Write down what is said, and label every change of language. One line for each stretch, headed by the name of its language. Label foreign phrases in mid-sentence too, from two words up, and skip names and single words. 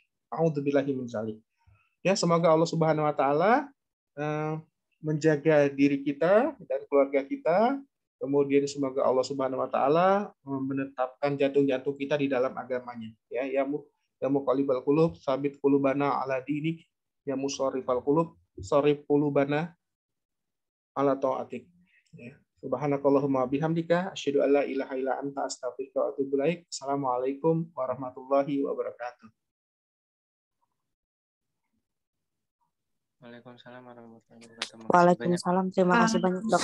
Arabic: أعوذ بالله من ذلك.
Indonesian: Ya, semoga Allah
Arabic: سبحانه وتعالى
Indonesian: menjaga diri kita dan keluarga kita. Kemudian semoga Allah
Arabic: سبحانه وتعالى
Indonesian: menetapkan jantung-jantung kita di dalam agamanya.
Arabic: Ya, يا مقلب القلوب ثبت قلوبنا على دينك يا مصرف القلوب صرف قلوبنا على طاعتك. Ya. سبحانك اللهم بحمدك أشهد أن لا إله إلا أنت أستغفرك وأتوب إليك. السلام عليكم ورحمة الله وبركاته. وعليكم السلام ورحمة الله وبركاته. Waalaikumsalam.
Indonesian: Terima kasih banyak, Dok.